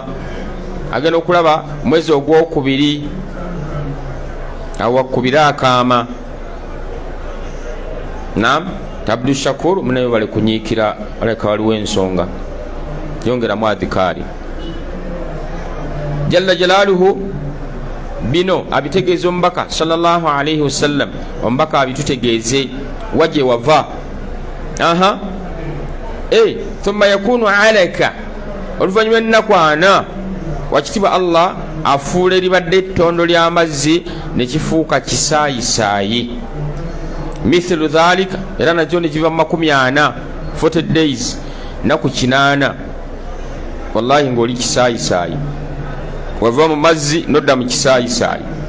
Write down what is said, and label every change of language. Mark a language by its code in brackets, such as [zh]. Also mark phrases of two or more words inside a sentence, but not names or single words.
[lg] agenda okulaba mwezi ogwokubiri awakubira akaama. naam Abdul Shakur munayo bali kunyiikira aleka waliwo ensonga yongeramu adhikaari. [ar] جل جلاله [lg] bino abitegeeza omubaka [ar] صلى الله عليه وسلم. [lg] Omubaka abitutegeeze waje wava. [ar] ثم يكون علقة, [lg] oluvannyuma ennaku 4 wakitiibwa Allah afuula eribadde ettondo ly'amazzi ne kifuuka kisaayisaayi. [ar] مثل ذلك, [lg] era nakyo ne kiva mu 40 40 days, naku 8 wallahi ng'oli kisaayisaayi, wava mu mazzi nodda mu kisaayisaayi.